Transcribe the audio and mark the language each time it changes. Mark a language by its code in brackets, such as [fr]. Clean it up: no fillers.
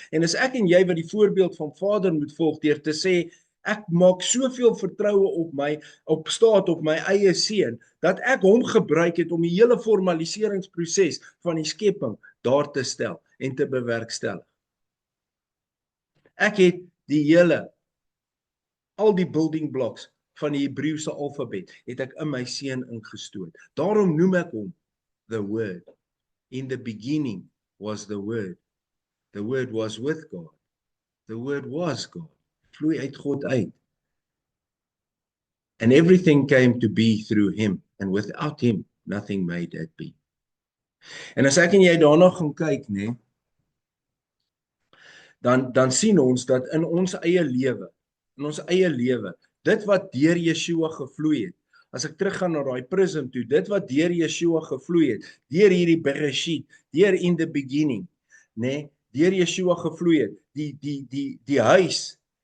[af] En dis ek en jy wat die voorbeeld van Vader moet volg deur te sê, ek maak soveel vertroue op my eie seun, dat ek hom gebruik het om die hele formaliseringsproses van die skepping daar te stel en te bewerkstellig. Ek het al die building blocks van die Hebreëse alfabet, het ek in my seun ingestoot. Daarom noem ek hom the Word. [en] In the beginning was the Word. The Word was with God. The Word was God. [af] Vloei uit God uit. [en] And everything came to be through him, and without him nothing made it be. [af] En as ek en jy daarna gaan kyk, dan sien ons dat in ons eie lewe, dit wat deur Yeshua gevloei het, as ek teruggaan na daai prism toe, dit wat deur Yeshua gevloei het, deur hierdie Bereshit, deur [en] in the beginning, [af] deur Yeshua gevloei het, die huis